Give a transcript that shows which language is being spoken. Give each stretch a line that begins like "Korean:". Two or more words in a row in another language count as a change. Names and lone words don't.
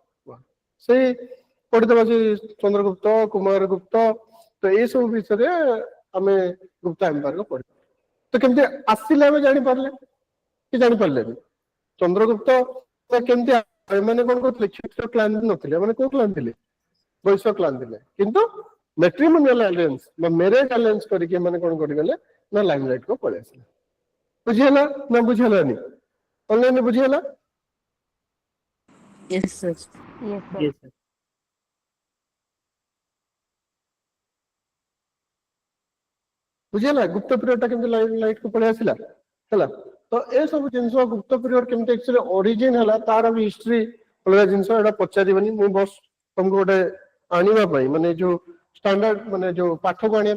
Odia: ସେଇ ପଢିଦେବା ସେ ଚନ୍ଦ୍ରଗୁପ୍ତ କୁମାର ଗୁପ୍ତ ତ ଏଇ ସବୁ ବିଷୟରେ ଆମେ ଗୁପ୍ତା ଏମ୍ପାୟାର ପଢିବା ତ କେମିତି ଆସିଲେ ଆମେ ଜାଣିପାରିଲେ କି ଜାଣିପାରିଲେନି ଚନ୍ଦ୍ରଗୁପ୍ତ କେମିତି ଏମାନେ କଣ କରୁଥିଲେ କ୍ଷତ୍ରିୟ କ୍ଲାନ ନଥିଲେ ଏମାନେ କୋଉ କ୍ଲାନ ଥିଲେ ବୈଶ୍ୟ କ୍ଲାନ ଥିଲେ କିନ୍ତୁ
English: matrimonial alliance
Odia: ବା
English: marriage alliance
Odia: କରିକି ଏମାନେ କଣ କରିଗଲେ ନା ଲାଇମଲାଇଟ କୁ ପଳେଇ ଆସିଲେ ବୁଝିହେଲା ନା ବୁଝିହେଲାନି ଅନଲାଇନ ବୁଝିହେଲା
English: Yes, sir. Yes, sir. Yes, sir.
Odia: ବୁଝିହେଲା ଗୁପ୍ତ ପିରିୟଡ ଟା କେମିତି ଲାଇଟ କୁ ପଳେଇ ଆସିଲା ହେଲା ତ ଏ ସବୁ ଜିନିଷ ଗୁପ୍ତ ପିରିୟଡ କେମିତି
English: actually origin
Odia: ହେଲା ତାର ବି ହିଷ୍ଟ୍ରି ଅଲଗା ଜିନିଷ ଏଟା ପଚାରିବନି ମୁଁ ବସ୍ ତମକୁ ଗୋଟେ ଆଣିବା ପାଇଁ ମାନେ ଯୋଉ ଷ୍ଟାଣ୍ଡାର୍ଡ ମାନେ ଯୋଉ ପାଠକୁ ଆଣିବା